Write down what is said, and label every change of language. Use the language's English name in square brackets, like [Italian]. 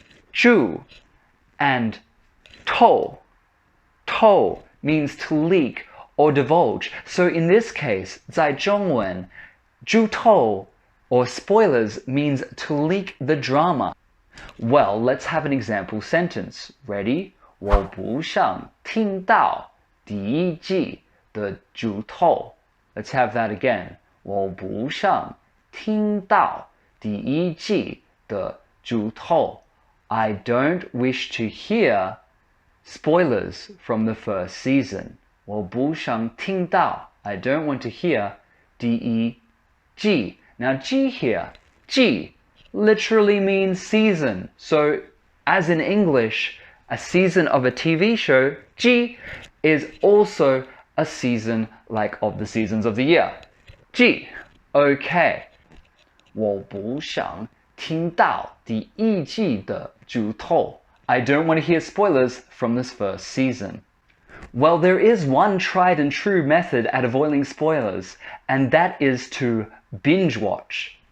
[English] 剧 and 透 means to leak or divulge. So in this case, [Chinese] 在中文, [English] 剧透 or spoilers means to leak the drama. Well, let's have an example sentence. Ready? [Chinese] 我不想听到第一季的剧透. [English] Let's have that again. [Chinese] 我不想听到第一季的剧透. [English] I don't wish to hear spoilers from the first season. [Chinese] 我不想听到. [English] I don't want to hear [Chinese] 第一季. [English] Now, 季 here, 季 literally means season. So, as in English, a season of a TV show, 季 is also a season like of the seasons of the year. 季 okay. [Chinese] 我不想听到第一季的剧透. [English] I don't want to hear spoilers from this first season. Well, there is one tried and true method at avoiding spoilers, and that is to binge watch.